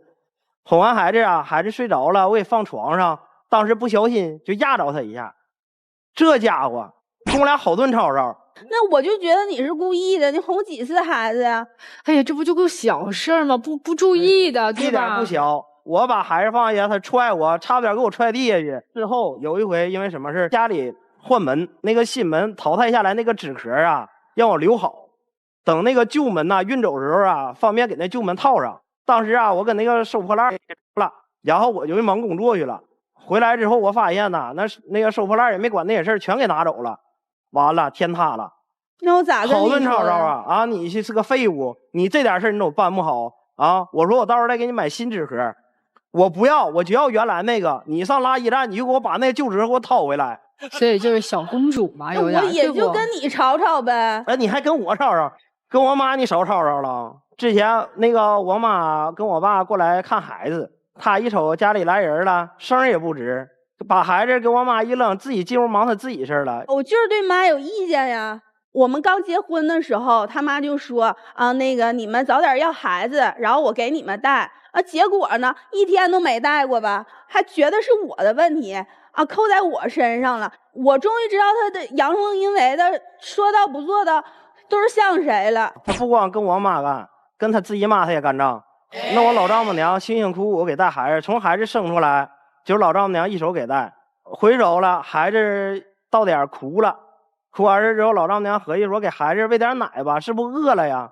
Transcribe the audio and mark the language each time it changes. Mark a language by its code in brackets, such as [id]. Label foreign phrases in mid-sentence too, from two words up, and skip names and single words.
[zh] 哄完孩子啊，孩子睡着了，我也放床上，當時不小心就压着他一下，這家伙跟我倆好頓吵吵。那我就覺得你是故意的，你哄幾次孩子呀？哎呀，這不就個小事兒嗎？不注意的，對吧？一點不小。我把孩子放下，他踹我，差不點給我踹地下去。之後有一回因為什麼事，家裡換門，那個新門淘汰下來那個紙殼啊，讓我留好，等那個舊門呐運走的時候啊，方便給那舊門套上。當時啊，我跟那個收破爛了，然後我就忙工作去了。回來之後，我發現呐，那個收破爛也沒管那些事兒，全給拿走了。完了，天塌了。那我咋跟你說？好顿吵吵啊！你是个廢物，你這點事兒你都辦不好啊！我說我到時候再給你買新紙盒，我不要，我就要原來那個。你上垃圾站，你就給我把那舊紙盒給我掏回來。所以就是小公主嘛，有點。我也就跟你吵吵唄。哎，你還跟我吵吵？跟我媽你少吵吵了。之前那個我媽跟我爸過來看孩子，他一瞅家裡來人了，聲也不吱，把孩子給我媽一扔，自己進屋忙他自己事了。我就是對媽有意見呀。我們剛結婚的時候，他媽就說那個你們早點要孩子，然後我給你們帶。結果呢，一天都沒帶過吧，還覺得是我的問題扣在我身上了。我終於知道他的陽奉陰違的，說到不做到，都是像誰了。他不光跟我媽幹，跟他自己媽他也幹仗。那我老丈母娘辛辛苦苦給帶孩子，從孩子生出來就是老丈母娘一手給帶，回走了，孩子到點哭了，哭完事之後，老丈母娘合計說給孩子餵點奶吧，是不餓了呀？